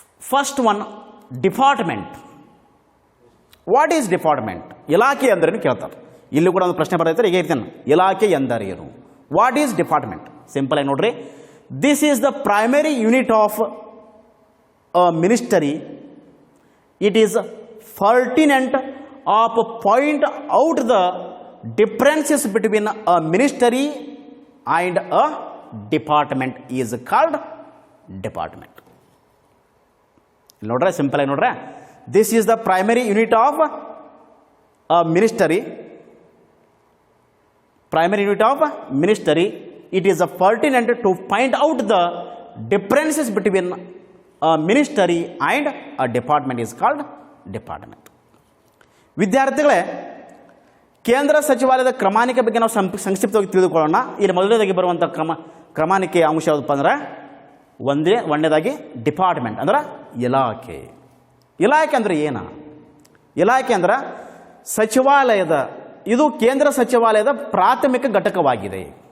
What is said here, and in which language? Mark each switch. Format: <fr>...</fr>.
<en>First one, department. What is department?</en> <kn>ಇಲಾಖೆ ಅಂದ್ರೇನು ಕೇಳ್ತಾರೆ. ಇಲ್ಲಿ ಕೂಡ ಒಂದು ಪ್ರಶ್ನೆ ಬರ್ತೈತೆ. ಈಗ ಇರ್ತೇನೆ, ಇಲಾಖೆ ಎಂದರೇನು?</kn> <en>What is department?</en> <kn>ಸಿಂಪಲ್ ಆಗಿ ನೋಡ್ರಿ.</kn> <en>This is the primary unit of a ministry. It is pertinent of point out the differences between a ministry and a department is called department.</en> <kn>ನೋಡ್ರೆ ಸಿಂಪಲ್ ಆಗಿ ನೋಡ್ರೆ,</kn> <en>This is the primary unit of a ministry. Primary unit of ministry. It is a pertinent to find out the differences between a ministry and a department is called department.</en> <kn>ವಿದ್ಯಾರ್ಥಿಗಳೇ, ಕೇಂದ್ರ ಸಚಿವಾಲಯದ ಕ್ರಮಾನಿಕೆ ಬಗ್ಗೆ ನಾವು ಸಂಕ್ಷಿಪ್ತವಾಗಿ ತಿಳಿದುಕೊಳ್ಳೋಣ. ಇಲ್ಲಿ ಮೊದಲನೇದಾಗಿ ಬರುವಂಥ ಕ್ರಮಾನಿಕೆ ಅಂಶ ಯಾವುದಪ್ಪ ಅಂದ್ರೆ ಒಂದನೇದಾಗಿ ಡಿಪಾರ್ಟ್ಮೆಂಟ್ ಅಂದ್ರೆ ಇಲಾಖೆ. ಇಲಾಖೆ ಅಂದರೆ ಏನು? ಇಲಾಖೆ ಅಂದ್ರೆ ಸಚಿವಾಲಯದ, ಇದು ಕೇಂದ್ರ ಸಚಿವಾಲಯದ ಪ್ರಾಥಮಿಕ ಘಟಕವಾಗಿದೆ.</kn>